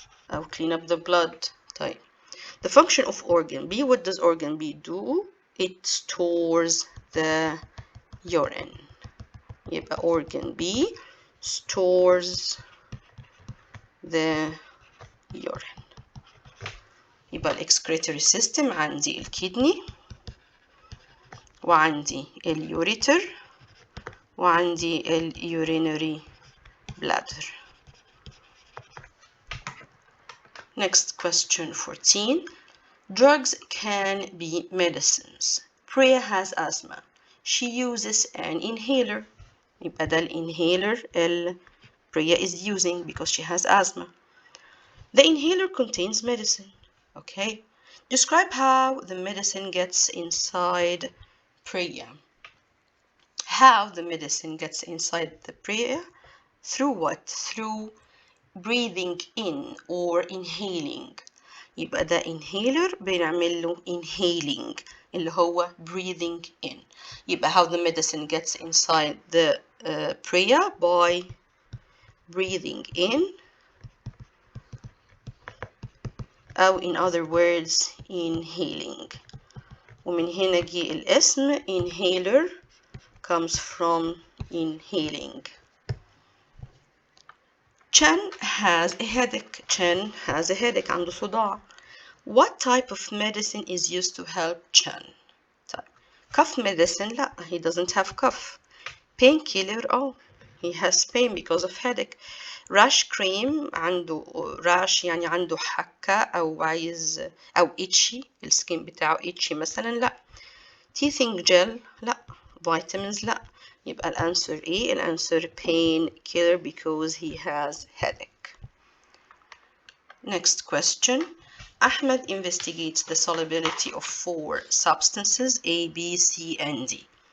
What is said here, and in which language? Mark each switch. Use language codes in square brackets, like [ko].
[ar] أو [en] clean up the blood. [ar] طيب. [en] The function of organ B. What does organ B do? It stores the urine. [ar] يبقى [en] organ B stores the urine. [ar] يبقى [en] excretory system [ar] عندي الكدني وعندي اليوريتر وعندي [en] urinary bladder. Next question 14. Drugs can be medicines. Priya has asthma. She uses an inhaler. [ar] يبقى ده [en] inhaler Priya is using because she has asthma. The inhaler contains medicine. Okay. Describe how the medicine gets inside Priya. How the medicine gets inside the Priya? Through what? Through breathing in or inhaling. [ar] يبقى ده inhaler بنعمل له inhaling اللي هو [en] breathing in. [ar] يبقى [en] how the medicine gets inside the Priya by breathing in, [ar] أو [en] in other words inhaling. [ar] ومن هنا جه الاسم [en] inhaler comes from inhaling. Chen has a headache. Chen has a headache. [ar] عنده صداع. [en] What type of medicine is used to help Chen? [ar] طيب. [en] Cough medicine? [ar] لا, [en] he doesn't have cough. Painkiller? Oh, he has pain because of headache. Rash cream [ar] عنده rash يعني عنده حكة أو عايز أو [en] itchy [ar] السكين بتاعه itchy مثلا لا. [en] Teething gel [ar] لا. [en] Vitamins لا. [ar] يبقى الأنسر إيه؟ الأنسر [en] pain killer because he has headache. Next question. Ahmed investigates the solubility of 4 substances A, B, C, and D.